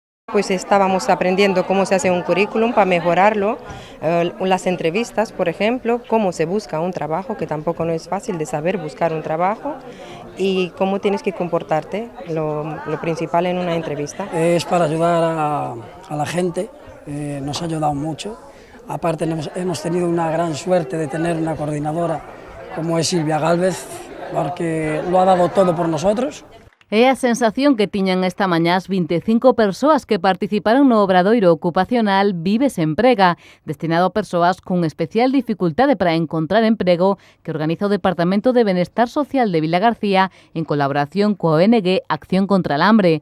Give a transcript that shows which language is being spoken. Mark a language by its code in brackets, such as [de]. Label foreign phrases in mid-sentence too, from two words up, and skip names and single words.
[es] Pues estábamos aprendiendo cómo se hace un currículum para mejorarlo, las entrevistas, por ejemplo, cómo se busca un trabajo, que tampoco no es fácil de saber buscar un trabajo, y cómo tienes que comportarte, lo principal en una entrevista. Es para ayudar a la gente, nos ha ayudado mucho. Aparte hemos tenido una gran suerte de tener una coordinadora como es Silvia Gálvez, porque lo ha dado todo por nosotros. [gl] É a sensación que tiñan esta mañá as 25 persoas que participaron no obradoiro ocupacional Vives Emprega, destinado a persoas con especial dificultade para encontrar emprego, que organiza o Departamento de Benestar Social de Vilagarcía en colaboración coa ONG Acción contra el Hambre.